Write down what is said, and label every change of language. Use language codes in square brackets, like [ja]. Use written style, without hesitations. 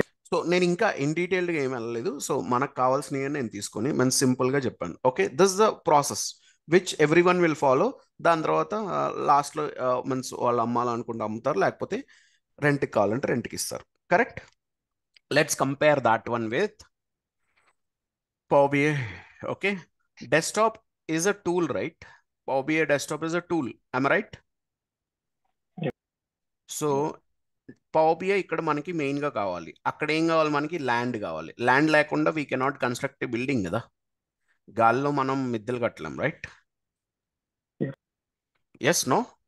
[te] So నేను ఇంకా in డీటెయిల్డ్గా ఏం వెళ్ళలేదు. సో మనకు కావాల్సినవి నేను తీసుకొని మనం సింపుల్గా చెప్పాను. Okay, [en] This the process which every one will follow. [te] దాని తర్వాత లాస్ట్లో మీన్స్ వాళ్ళు అమ్మాలనుకుంటే అమ్ముతారు, లేకపోతే రెంట్కి కావాలంటే రెంట్కి ఇస్తారు. Correct? [en] Let's compare that one with Power BI. Okay, desktop is a tool, right? Power BI desktop is a tool. Am I right? [te] So power BI ఇక్కడ మనకి మెయిన్గా కావాలి. అక్కడ ఏం కావాలి? మనకి ల్యాండ్ కావాలి. ల్యాండ్ లేకుండా [en] we cannot construct a building [te] కదా. గాల్లో మనం మిద్దెలు కట్టలేం, రైట్? [en] Yes, no?